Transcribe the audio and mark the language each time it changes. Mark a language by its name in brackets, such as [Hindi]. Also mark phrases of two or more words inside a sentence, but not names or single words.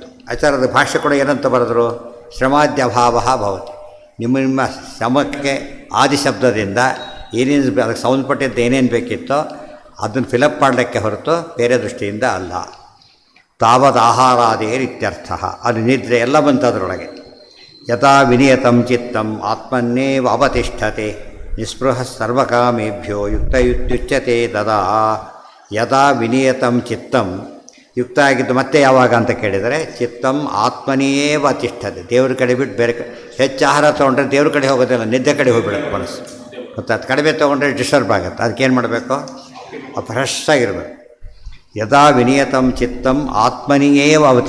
[Kannada] ಆಚಾರ್ಯದ ಭಾಷ್ಯ ಕೂಡ ಏನಂತ ಬರೆದ್ರು, [Sanskrit] ಶ್ರಮಾದ್ಯಭಾವ ಭವತಿ. [Kannada] ನಿಮ್ಮ ಶ್ರಮಕ್ಕೆ ಆದಿಶಬ್ದದಿಂದ ಏನೇನು ಅದಕ್ಕೆ ಸಂಬಂಧಪಟ್ಟಿದ್ದು ಏನೇನು ಬೇಕಿತ್ತೋ ಅದನ್ನು ಫಿಲಪ್ ಮಾಡಲಿಕ್ಕೆ ಹೊರತು ಬೇರೆ ದೃಷ್ಟಿಯಿಂದ ಅಲ್ಲ. [Sanskrit] ತಾವದ್ ಆಹಾರಾದೇರ್ ಇತ್ಯರ್ಥ. [Kannada] ಅದು ನಿದ್ರೆ ಎಲ್ಲ ಬಂತು ಅದರೊಳಗೆ. [Sanskrit] ಯಥಾ ವಿನಿಯತಂ ಚಿತ್ತಂ ಆತ್ಮನ್ನೇವ ಅವತಿಷ್ಠತೆ ನಿಸ್ಪೃಹ ಸರ್ವಕಾಮೇಭ್ಯೋ ಯುಕ್ತಯುತ್ಯುಚ್ಯತೆ ದದಾ. ಯದಾ ವಿನಿಯತಂ ಚಿತ್ತಂ, [Kannada] ಯುಕ್ತ ಆಗಿದ್ದು ಮತ್ತೆ ಯಾವಾಗ ಅಂತ ಕೇಳಿದರೆ, [Sanskrit] ಚಿತ್ತಂ ಆತ್ಮನಿಯೇವ ಅತಿಷ್ಠತೆ. [Kannada] ದೇವ್ರ ಕಡೆ ಬಿಟ್ಟು ಬೇರೆ ಹೆಚ್ಚು ಆಹಾರ ತೊಗೊಂಡ್ರೆ ದೇವ್ರ ಕಡೆ ಹೋಗೋದಿಲ್ಲ, ನಿದ್ದೆ ಕಡೆ ಹೋಗ್ಬಿಡುತ್ತೆ ಮನಸ್ಸು. ಮತ್ತು ಅದು ಕಡಿಮೆ ತೊಗೊಂಡ್ರೆ ಡಿಸ್ಟರ್ಬ್ ಆಗುತ್ತೆ. ಅದಕ್ಕೇನು ಮಾಡಬೇಕು, ಫ್ರೆಶ್ ಆಗಿರಬೇಕು. [Sanskrit] ಯದಾ ವಿನಿಯತಂ ಚಿತ್ತಂ ಆತ್ಮನಿಯೇವ ಅವತಿ.